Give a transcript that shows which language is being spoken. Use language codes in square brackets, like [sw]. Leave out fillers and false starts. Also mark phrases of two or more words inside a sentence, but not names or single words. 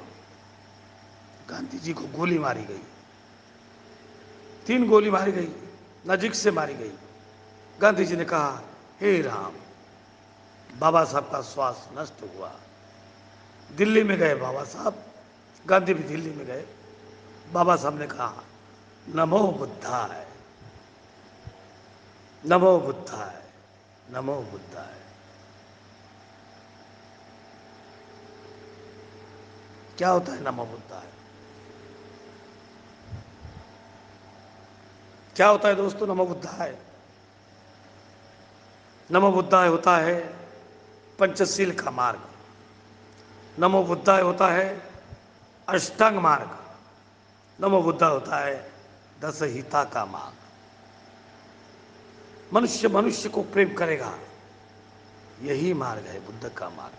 [hi] गांधी जी को गोली मारी गई, 3 गोली मारी गई, नजीक से मारी गई। गांधी जी ने कहा, हे राम। बाबा साहब का श्वास नष्ट हुआ। दिल्ली में गए बाबा साहब, गांधी भी दिल्ली में गए। बाबा साहब ने कहा, [sa] नमो बुद्धाय, नमो बुद्धाय, नमो बुद्धाय। [hi] क्या होता है [sa] नमो बुद्धाय? [hi] क्या होता है दोस्तों [sa] नमो बुद्धाय? नमो बुद्धाय [hi] होता है पंचशील का मार्ग। [sa] नमो बुद्धाय [hi] होता है अष्टांग मार्ग। [sa] नमो बुद्धाय [hi] होता है 10 हिता का मार्ग। मनुष्य मनुष्य को प्रेम करेगा, यही मार्ग है बुद्ध का मार्ग।